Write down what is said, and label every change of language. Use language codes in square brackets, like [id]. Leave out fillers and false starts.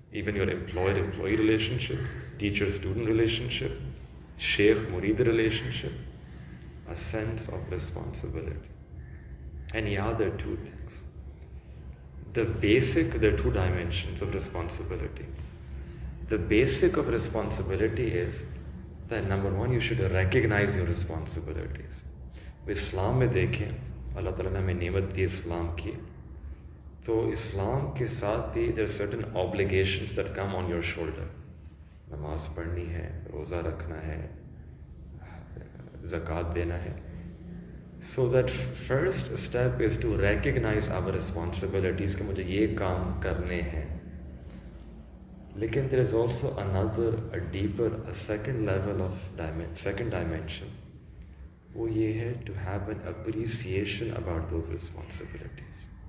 [en] Even your employer-employee relationship, teacher-student relationship, sheikh-murid relationship, a sense of responsibility. And yeah, there are two things. There are two dimensions of responsibility. The basic of responsibility is that number one, you should recognize your responsibilities. [ur] اسلام میں دیکھیں اللہ تعالیٰ نے ہمیں نعمت دی اسلام کی, تو اسلام کے ساتھ ہی [en] there are certain obligations that come on your shoulder. [ur] نماز پڑھنی ہے, روزہ رکھنا ہے, زکوٰۃ دینا ہے. [en] So that first step is to recognize our responsibilities [ur] کہ مجھے یہ کام کرنے ہیں. [en] لیکن there is also another, a deeper, a second level of second dimension. [ur] وہ یہ ہے [en] to have an appreciation about those responsibilities.